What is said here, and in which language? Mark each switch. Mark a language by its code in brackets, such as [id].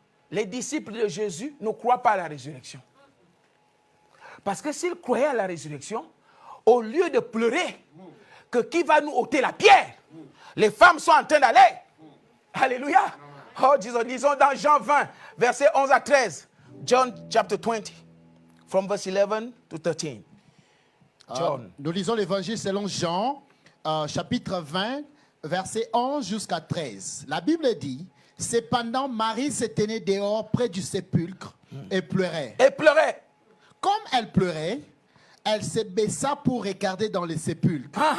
[fr] les disciples de Jésus ne croient pas à la résurrection. Parce que s'ils croyaient à la résurrection, au lieu de pleurer que qui va nous ôter la pierre, les femmes sont en train d'aller. Alléluia. Oh, disons dans Jean 20, versets 11 à 13. [en] John chapter 20, from verse 11 to 13. John. [fr] Nous lisons l'évangile selon Jean, chapitre 20, verset 11 jusqu'à 13. La Bible dit, cependant Marie se tenait dehors près du sépulcre et pleurait. Et pleurait. Comme elle pleurait, elle se baissa pour regarder dans le sépulcre.